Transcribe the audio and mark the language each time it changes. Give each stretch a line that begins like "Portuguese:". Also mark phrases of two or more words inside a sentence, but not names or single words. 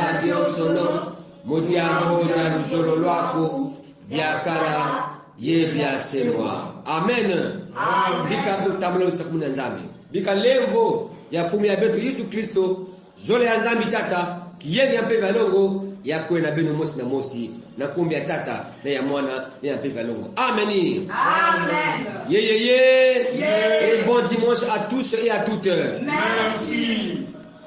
Kituba (Democratic Republic of Congo): badiosono mudiambo na rujolo lwako byakala ye byasemwa amen bika kutambula usakumuna nzambi bika levo ya fumu ya beto Yesu Kristo zole ya nzambi tata kiyeni ya mpeva longo ya kwe na beno mosi na mosi na kumbi ya tata na ya mwana na ya mpeva longo amen amen
French: et bon dimanche à tous et à toutes merci.